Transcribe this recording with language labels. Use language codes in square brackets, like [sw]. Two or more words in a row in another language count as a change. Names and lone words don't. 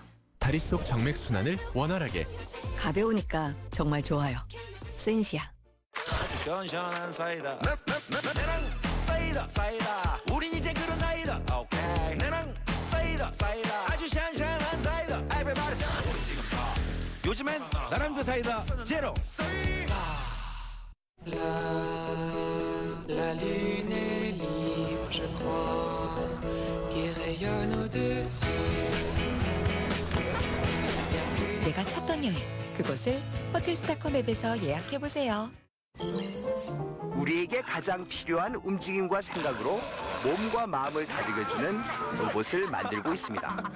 [ko] 다리 속 정맥 순환을 원활하게. 가벼우니까 정말 좋아요. 센시야. 시원시원한 사이다. 내랑 사이다 사이다. 우린 이제 그런 사이다. 오케이. 내랑 사이다 사이다. 아주 시원시원한 사이다. [en] Everybody say. [ko] 우리 지금 요즘엔 나랑 그 사이다 제로. [fr] La lune est libre, je crois, qui rayonne au-dessus. [ko] 내가 찾던 여행, 그곳을 호텔스타콤 앱에서 예약해보세요. 우리에게 가장 필요한 움직임과 생각으로 몸과 마음을 다독여주는 로봇을 만들고 있습니다.